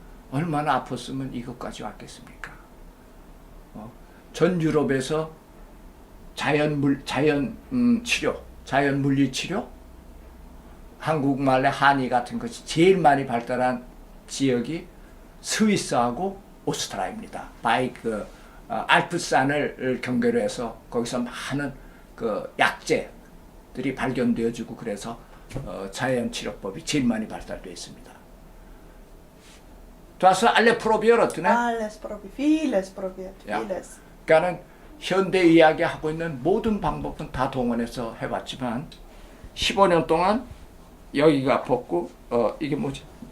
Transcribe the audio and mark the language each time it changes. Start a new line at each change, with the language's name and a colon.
Korean: 얼마나 아팠으면 이것까지 왔겠습니까? 전 유럽에서 자연 물리 치료, 한국말의 한의 같은 것이 제일 많이 발달한 지역이 스위스하고 오스트리아입니다. 알프스산을 경계로 해서 거기서 많은 그 약재들이 발견되어지고 그래서 자연 치료법이 제일 많이 발달되어 있습니다.
German: Du hast alle probiert, ne? Alles probiert, vieles probiert, Ja. vieles.
Korean: 그러니까는 현대의학이 하고 있는 모든 방법은 다 동원해서 해봤지만 15년 동안 여기가 아팠고 이게 뭐지?